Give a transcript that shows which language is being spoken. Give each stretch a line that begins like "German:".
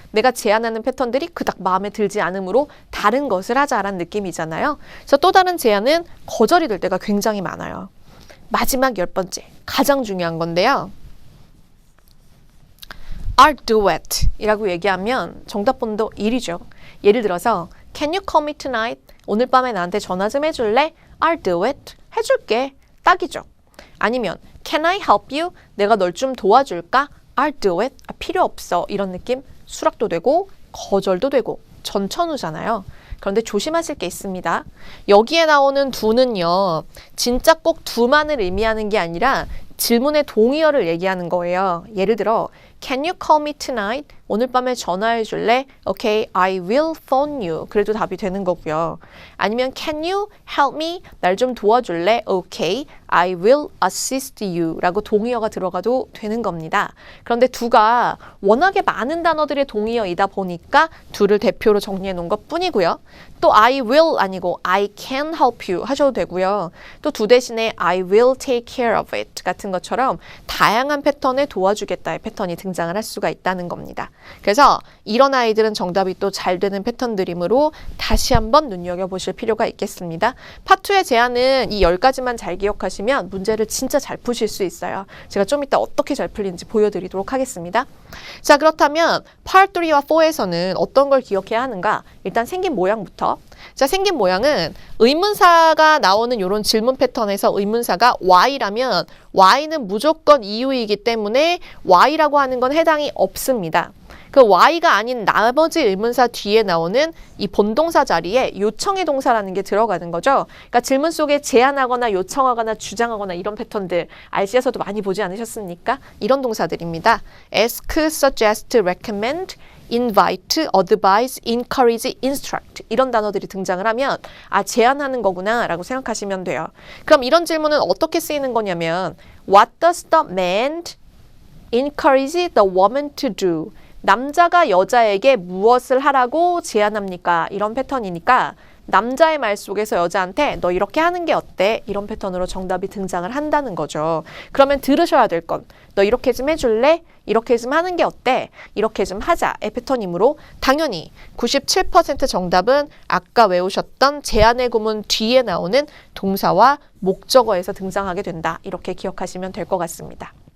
Korean: 내가 제안하는 패턴들이 그닥 마음에 들지 않으므로 다른 것을 하자라는 느낌이잖아요. 그래서 또 다른 제안은 거절이 될 때가 굉장히 많아요. 마지막 10번째, 가장 중요한 건데요.
English: I'll do it
Korean: 이라고 얘기하면 정답번호 1이죠. 예를 들어서
English: Can you call me tonight?
Korean: 오늘 밤에 나한테 전화 좀 해줄래?
English: I'll do it.
Korean: 해줄게. 딱이죠.
English: 아니면 Can I help you?
Korean: 내가 널 좀 도와줄까?
English: I'll do it.
Korean: 아, 필요 없어. 이런 느낌. 수락도 되고 거절도 되고 전천후잖아요. 그런데 조심하실 게 있습니다. 여기에 나오는 do는요. 진짜 꼭 do만을 의미하는 게 아니라 질문의 동의어를 얘기하는 거예요. 예를 들어
English: Can you call me tonight?
Korean: 오늘 밤에 전화해 줄래?
English: Okay, I will phone you.
Korean: 그래도 답이 되는 거고요. 아니면
English: Can you help me?
Korean: 날 좀 도와줄래?
English: Okay, I will assist you.
Korean: 라고 동의어가 들어가도 되는 겁니다. 그런데 do가 워낙에 많은 단어들의 동의어이다 보니까 do를 대표로 정리해 놓은 것 뿐이고요. 또 I will 아니고
English: I can help you
Korean: 하셔도 되고요. 또 do 대신에
English: I will take care of it
Korean: 같은 것처럼 다양한 패턴의 도와주겠다의 패턴이 등장을 할 수가 있다는 겁니다. 그래서 이런 아이들은 정답이 또 잘 되는 패턴들이므로 다시 한번 눈여겨보실 필요가 있겠습니다. 파트의 제안은 이 10가지만 잘 기억하시면 문제를 진짜 잘 푸실 수 있어요. 제가 좀 이따 어떻게 잘 풀리는지 보여드리도록 하겠습니다. 자, 그렇다면 Part 3와 4에서는 어떤 걸 기억해야 하는가? 일단 생긴 모양부터. 자, 생긴 모양은 의문사가 나오는 이런 질문 패턴에서 의문사가 Y라면 Y는 무조건 이유이기 때문에 Y라고 하는 건 해당이 없습니다. 그 Y가 아닌 나머지 의문사 뒤에 나오는 이 본동사 자리에 요청의 동사라는 게 들어가는 거죠. 그러니까 질문 속에 제안하거나 요청하거나 주장하거나 이런 패턴들 RC에서도 많이 보지 않으셨습니까? 이런 동사들입니다.
English: ask, suggest, recommend, invite, advise, encourage, instruct
Korean: 이런 단어들이 등장을 하면 아, 제안하는 거구나 라고 생각하시면 돼요. 그럼 이런 질문은 어떻게 쓰이는 거냐면
English: What does the man encourage the woman to do?
Korean: 남자가 여자에게 무엇을 하라고 제안합니까? 이런 패턴이니까 남자의 말 속에서 여자한테 너 이렇게 하는 게 어때? 이런 패턴으로 정답이 등장을 한다는 거죠. 그러면 들으셔야 될 건 너 이렇게 좀 해줄래? 이렇게 좀 하는 게 어때? 이렇게 좀 하자의 패턴이므로 당연히 97% 정답은 아까 외우셨던 제안의 구문 뒤에 나오는 동사와 목적어에서 등장하게 된다. 이렇게 기억하시면 될 것 같습니다.